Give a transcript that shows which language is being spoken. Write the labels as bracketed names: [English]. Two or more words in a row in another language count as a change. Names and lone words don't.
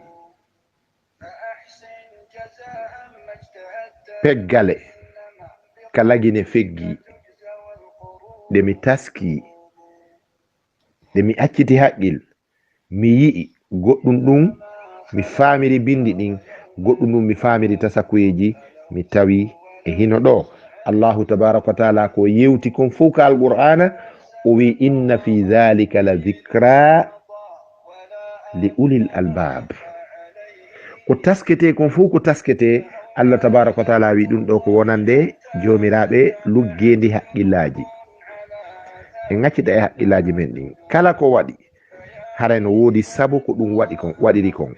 [Fula] Peggale ka lagine feggi nde mi taski, nde mi acciti haqqil, mi yi'i goɗɗum ɗum mi famiri bindi ɗin, goɗɗum ɗum mi famiri tasakuyeji, mi tawi e hino ɗo [Arabic] الله تبارك وتعالى [Fula] ko yewti kon fof ka alqur'ana o wi [Arabic] إن في ذلك لذكرى لأولي الألباب. [Fula] Ko taskete kon fof ko taskete [Arabic] الله تبارك وتعالى [Fula] wi ɗum ɗo ko wonande jomiraɓe luggendi haqqillaji. En gaccita e haqqillaji men ɗin, kala ko waɗi haray no woodi sabu ko ɗum waɗiri kon.